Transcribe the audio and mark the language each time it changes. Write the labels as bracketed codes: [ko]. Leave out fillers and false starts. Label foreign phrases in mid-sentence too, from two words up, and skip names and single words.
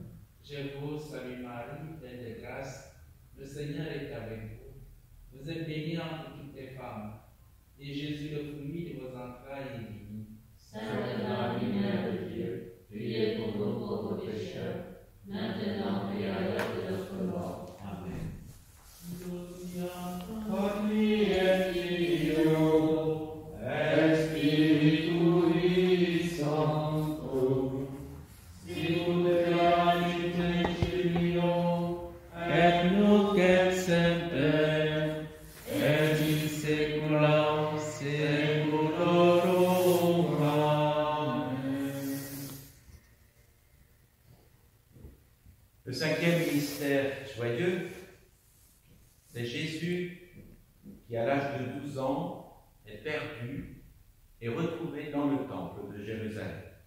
[fr] Je vous salue Marie, pleine de grâce, le Seigneur est avec vous. Vous êtes bénie entre toutes les femmes, et Jésus, le fruit de vos entrailles, est béni. Sainte Marie, Mère de Dieu, priez pour nous pauvres pécheurs, maintenant et à l'heure de notre mort. Amen. [la] Omni et Filio, et Spiritui Sancto, sicut erat in et nunc et semper, et in saecula saeculorum. Amen. [fr] Le cinquième mystère joyeux, c'est Jésus qui, à l'âge de 12 ans, est perdu et retrouvé dans le temple de Jérusalem.